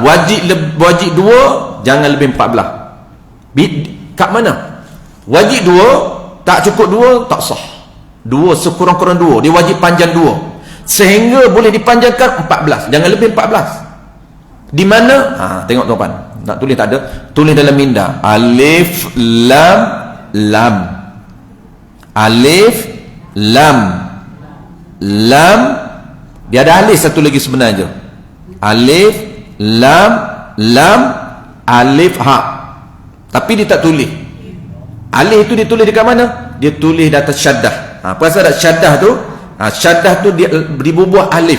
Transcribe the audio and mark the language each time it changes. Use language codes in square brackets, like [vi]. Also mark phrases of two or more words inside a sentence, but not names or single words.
[ms] Wajib 2, jangan lebih 14. Kat mana? Wajib 2, tak cukup 2, tak sah. 2 sekurang-kurang 2, dia wajib panjang 2 sehingga boleh dipanjangkan 14, jangan lebih 14. Di mana? Tengok tuan-tuan, nak tulis tak ada, tulis dalam minda, alif lam lam, alif lam lam, dia ada alif satu lagi sebenarnya, alif lam lam alif ha, tapi dia tak tulis alif itu. Dia tulis dekat mana? Dia tulis di atas syaddah. Pasal ada syaddah tu, syaddah tu dia dibubuh alif.